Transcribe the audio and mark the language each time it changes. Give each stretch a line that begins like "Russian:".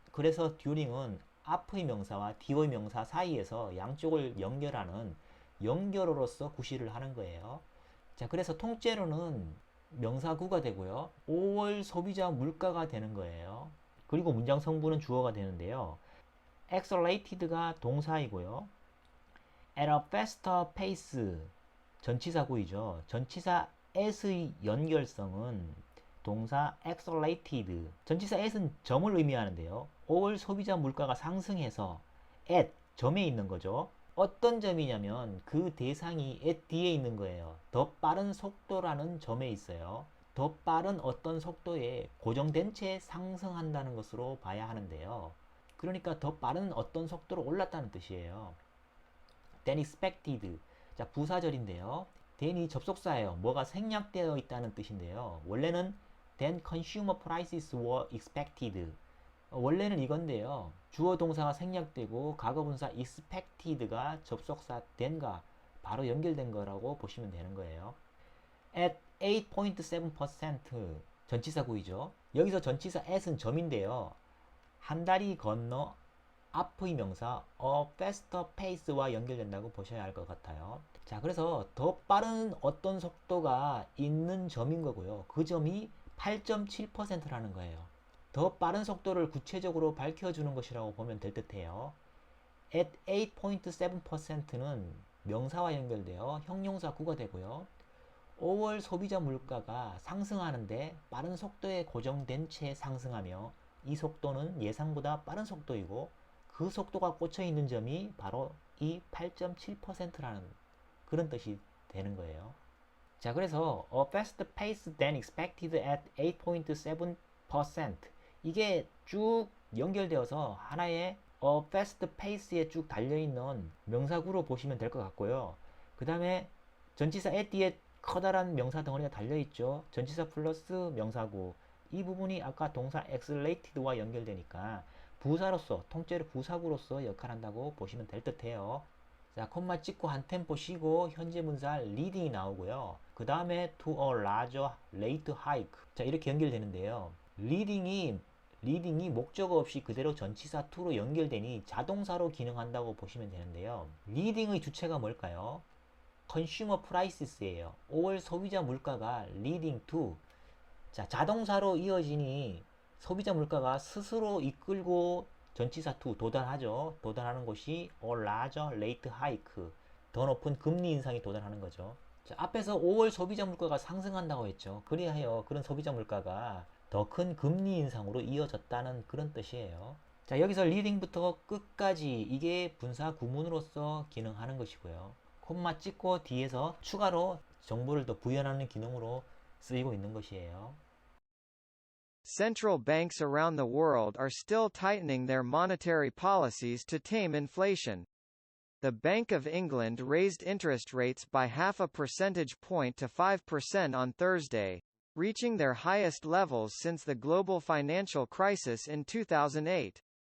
Korean: 그래서 during은 앞의 명사와 뒤의 명사 사이에서 양쪽을 연결하는 연결어로서 구실을 하는 거예요. 자, 그래서 통째로는 명사구가 되고요. 5월 소비자 물가가 되는 거예요. 그리고 문장 성분은 주어가 되는데요. accelerated가 동사이고요.
English: at a faster pace
Korean: 전치사구이죠. 전치사 at의 연결성은 동사 accelerated. 전치사 at은 점을 의미하는데요. 5월 소비자 물가가 상승해서 at 점에 있는 거죠. 어떤 점이냐면 그 대상이 at 뒤에 있는 거예요. 더 빠른 속도라는 점에 있어요. 더 빠른 어떤 속도에 고정된 채 상승한다는 것으로 봐야 하는데요. 그러니까 더 빠른 어떤 속도로 올랐다는 뜻이에요.
English: than expected.
Korean: 자, 부사절인데요. than이 접속사예요. 뭐가 생략되어 있다는 뜻인데요. 원래는
English: than consumer prices were expected.
Korean: 원래는 이건데요. 주어 동사가 생략되고 과거분사 expected가 접속사 than과 바로 연결된 거라고 보시면 되는 거예요.
English: at 8.7%
Korean: 전치사구이죠. 여기서 전치사 at은 점인데요. 한 다리 건너 앞의 명사
English: a faster pace
Korean: 와 연결된다고 보셔야 할 것 같아요. 자, 그래서 더 빠른 어떤 속도가 있는 점인 거고요. 그 점이 8.7%라는 거예요. 더 빠른 속도를 구체적으로 밝혀주는 것이라고 보면 될 듯해요.
English: at 8.7%
Korean: 는 명사와 연결되어 형용사 구가 되고요. 5월 소비자 물가가 상승하는데 빠른 속도에 고정된 채 상승하며 이 속도는 예상보다 빠른 속도이고 그 속도가 꽂혀 있는 점이 바로 이 8.7%라는 그런 뜻이 되는 거예요. 자, 그래서
English: a faster pace than expected at 8.7%.
Korean: 이게 쭉 연결되어서 하나의
English: a fast pace
Korean: 에 쭉 달려있는 명사구로 보시면 될 것 같고요. 그 다음에 전치사 at 뒤에 커다란 명사 덩어리가 달려있죠. 전치사 플러스 명사구. 이 부분이 아까 동사 accelerated와 연결되니까 부사로서, 통째로 부사구로서 역할한다고 보시면 될 듯해요. 자, 콤마 찍고 한 템포 쉬고 현재 분사 leading이 나오고요. 그 다음에
English: to a larger rate hike.
Korean: 자, 이렇게 연결되는데요. leading이 목적어 없이 그대로 전치사 to로 연결되니 자동사로 기능한다고 보시면 되는데요. leading의 주체가 뭘까요? consumer prices예요. 5월 소비자 물가가
English: leading to
Korean: 자, 자동사로 이어지니 소비자 물가가 스스로 이끌고 전치사 to 도달하죠. 도달하는 것이
English: a larger rate hike.
Korean: 더 높은 금리 인상이 도달하는 거죠. 자, 앞에서 5월 소비자 물가가 상승한다고 했죠. 그래야 해요. 그런 소비자 물가가 더 큰 금리 인상으로 이어졌다는 그런 뜻이에요. 자, 여기서 리딩부터 끝까지 이게 분사 구문으로서 기능하는 것이고요. 콤마 찍고 뒤에서 추가로 정보를 더 부연하는 기능으로 쓰이고 있는 것이에요.
English: Central banks around the world are still tightening their monetary policies to tame inflation. The Bank of England raised interest rates by half a percentage point to 5% on Thursday, reaching their highest levels since the global financial crisis in 2008.